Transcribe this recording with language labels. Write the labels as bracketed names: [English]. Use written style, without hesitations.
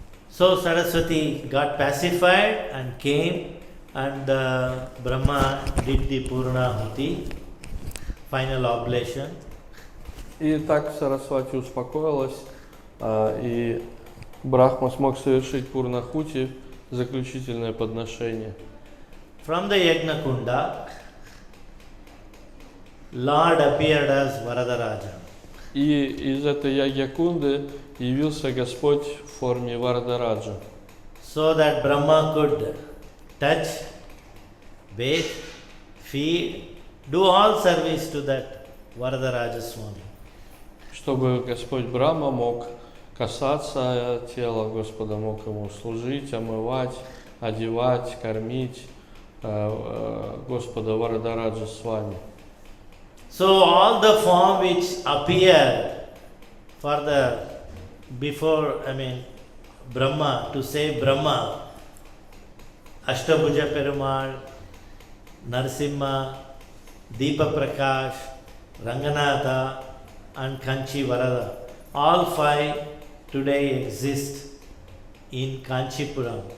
[English] So Saraswati got pacified and came, and Brahma did the Purnahuti, final oblation. [Russian] И так Сарасвати успокоилась, и Брахма смог совершить Пурнахути, заключительное подношение. [English] From the Yajna Kunda, Lord appeared as Varadaraja. [Russian] И из этой Ягьякунды явился Господь в форме Варадараджа. [English] So that Brahma could touch, bathe, feed, do all service to that Varadaraja Swami. [Russian] Чтобы Господь Брахма мог касаться тела Господа, мог ему служить, омывать, одевать, кормить Господа Варадараджа с вами. [English] So all the form which appear for the before, Brahma, to save Brahma, Ashtabhuja Perumal, Narasimha, Deepa Prakash, Ranganatha and Kanchi Varada, all five today exist in Kanchipuram.